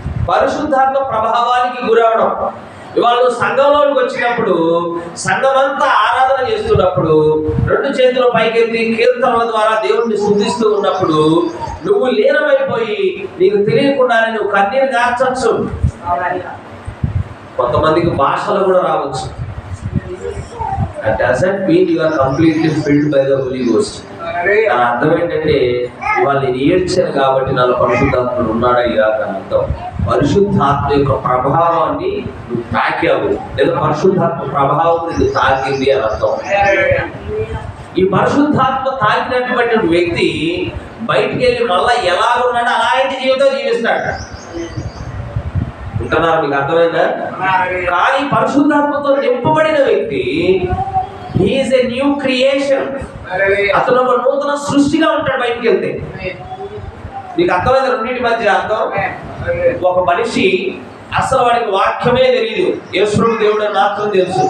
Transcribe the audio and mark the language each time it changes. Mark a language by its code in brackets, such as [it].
[te] పరిశుద్ధాత్మ ప్రభావానికి గురవడం. ఇవాళ సంఘంలోకి వచ్చినప్పుడు సంఘమంతా ఆరాధన చేస్తున్నప్పుడు 2 చేతులు పైకెత్తి కీర్తనల ద్వారా దేవుడిని స్తుతిస్తూ ఉన్నప్పుడు నువ్వు లీనమైపోయి నీకు తెలియకుండానే నువ్వు కన్నీరు గార్చచ్చు. కొంతమందికి భాషలు కూడా రావచ్చు. [en] That doesn't mean you are completely filled by the Holy Ghost. [te] దాని అర్థం ఏంటంటే ఇవాళ నేను ఏడ్చాను కాబట్టి నాలో పరిశుద్ధాత్ముడు ఉన్నాడా ఇలా అని అర్థం. పరిశుద్ధాత్మ యొక్క ప్రభావాన్ని నువ్వు తాకావు, లేదా పరిశుద్ధాత్మ ప్రభావం నీకు తాకింది అని అర్థం. ఈ పరిశుద్ధాత్మ తాకినటువంటి వ్యక్తి బయటికి వెళ్ళి మళ్ళా ఎలా ఉన్నాడో అలాంటి జీవితం జీవిస్తాడు. ఉంటున్నారు? మీకు అర్థమైందా? కానీ పరిశుద్ధాత్మతో నింపబడిన వ్యక్తి [en] he is a new creation. [te] అతను ఒక నూతన సృష్టిగా ఉంటాడు బయటికి వెళ్తే. మీకు అర్థమైంది? రెండింటి మధ్య అర్థం. ఒక మనిషి అసలు వాడికి వాక్యమే తెలియదు, యేసుప్రభు దేవుడు మాత్రం తెలుసు.